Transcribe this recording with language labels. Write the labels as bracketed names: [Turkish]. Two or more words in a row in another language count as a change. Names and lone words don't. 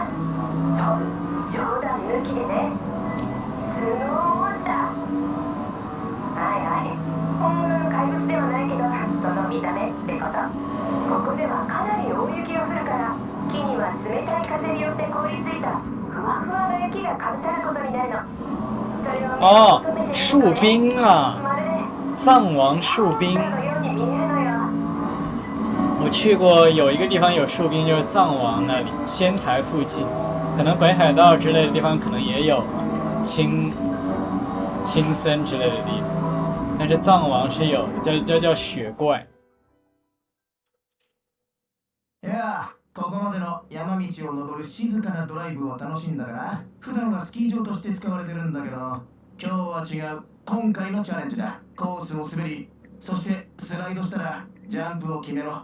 [Japanese] そう、冗談抜きでね。スノーモンスター。はいはい、本物の怪物ではないけど、その見た目ってこと。ここではかなり大雪が降るから、木には冷たい風によって凍りついたふわふわな雪がかぶさることになるの。それを [Chinese] 哦，树冰啊， [Japanese] まるで [Chinese] 藏王树冰。 [Japanese] のように見えるのよ。 [Chinese] 我去过有一个地方有树冰，就是藏王那里，仙台附近，可能北海道之类的地方可能也有青森之类的地方，但是藏王是有的，叫雪怪。 [Japanese] いや、ここまでの山道を登る静かなドライブを楽しんだから、普段はスキー場として使われてるんだけど、今日は違う。今回のチャレンジだ。コースを滑り、そしてスライドしたらジャンプを決めろ。